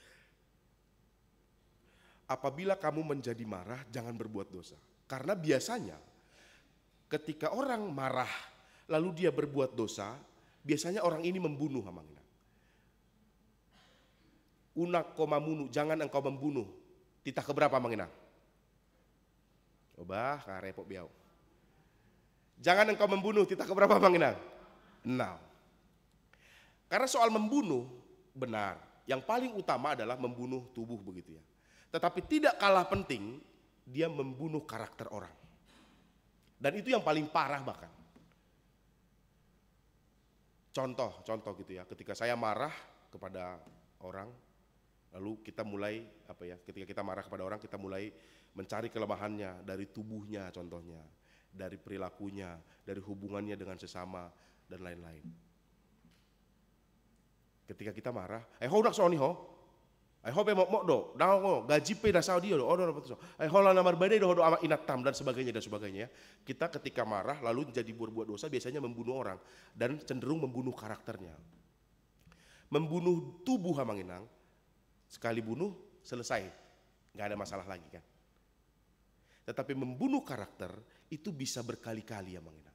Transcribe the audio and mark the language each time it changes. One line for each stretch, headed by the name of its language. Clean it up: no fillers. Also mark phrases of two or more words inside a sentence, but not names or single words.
Indonesian: Apabila kamu menjadi marah, jangan berbuat dosa. Karena biasanya ketika orang marah lalu dia berbuat dosa, biasanya orang ini membunuh Amang Inang.
Batak Toba: Unak komamunu,
Indonesian: jangan engkau membunuh. Titah keberapa Amang Inang?
Batak Toba: Obah, karepok biau.
Indonesian: Jangan engkau membunuh, titah keberapa Manginang? 6. Karena soal membunuh, benar. Yang paling utama adalah membunuh tubuh begitu ya. Tetapi tidak kalah penting, dia membunuh karakter orang. Dan itu yang paling parah bahkan. Contoh gitu ya, ketika saya marah kepada orang, lalu kita mulai ketika kita marah kepada orang, kita mulai mencari kelemahannya dari tubuhnya contohnya, dari perilakunya, dari hubungannya dengan sesama dan lain-lain. Ketika kita marah, udah soal
Batak Toba: nih mo do, gaji pe dasar dia do, lah namar badai do amat inatam
Indonesian: dan sebagainya. Kita ketika marah lalu jadi berbuat dosa biasanya membunuh orang dan cenderung membunuh karakternya. Membunuh tubuh Hamanginang, sekali bunuh selesai, nggak ada masalah lagi kan. Tetapi membunuh karakter itu bisa berkali-kali Hamanginang.